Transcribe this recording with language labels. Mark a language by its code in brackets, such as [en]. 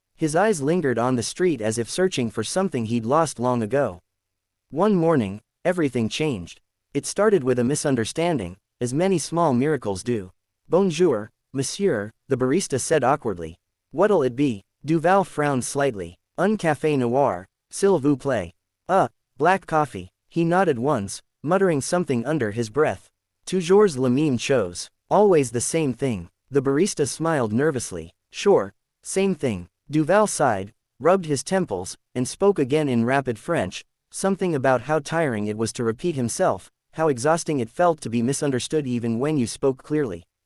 [en] His eyes lingered on the street as if searching for something he'd lost long ago. One morning, everything changed. It started with a misunderstanding, as many small miracles do. [fr] "Bonjour, monsieur," [en] the barista said awkwardly. "What'll it be?" Duval frowned slightly. [fr] "Un café noir, s'il vous plaît." [en] Black coffee." He nodded once, muttering something under his breath. [fr] "Toujours la même chose. [en] Always the same thing." The barista smiled nervously. "Sure, same thing." Duval sighed, rubbed his temples, and spoke again in rapid French, something about how tiring it was to repeat himself, how exhausting it felt to be misunderstood even when you spoke clearly.